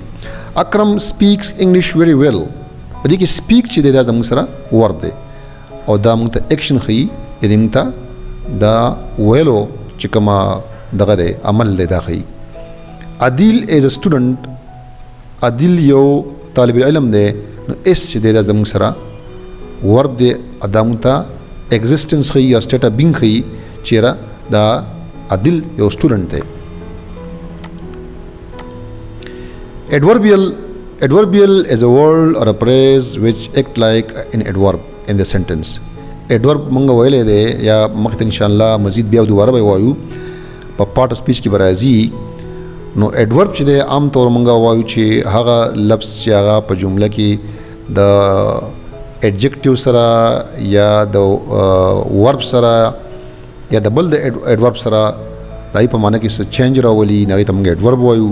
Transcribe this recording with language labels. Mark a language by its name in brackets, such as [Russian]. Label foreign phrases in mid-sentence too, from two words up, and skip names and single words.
[English] Akram speaks English very well [Pashto] په دې کې سپیک چې دی دا زموږ سره ورب دی او دا موږ ته ایکشن ښیي یعنی موږ ته دا ویلو چې کومه دغه دی عمل دی دا ښیي. [English] Adil is a student [Pashto] عادل یو طالب علم دی نو ایس چې دی دا زموږ سره ورب دی دا موږ ته ایگزسټنس ښیي یا [English] state of being [Pashto] ښیي چیرې دا عادل یو سټوډنټ دی. [English] Adverbial is a word or a phrase which act like an adverb in the sentence. [Pashto] Adverb مونږ ویلی دی یا مخکې انشاءالله مزید بیا دوباره به وایو په پارټ اف سپیچ کې به راځي. نو adverb چې دی عام طور مونږ وایو چې هغه لفظ چې هغه په جمله کې د ایڈجکټیو سره یا د ورب سره یا د بل د ایڈورب سره دای په معنی کې څه چینج راولي هغې ته مونږ ایڈورب وایو.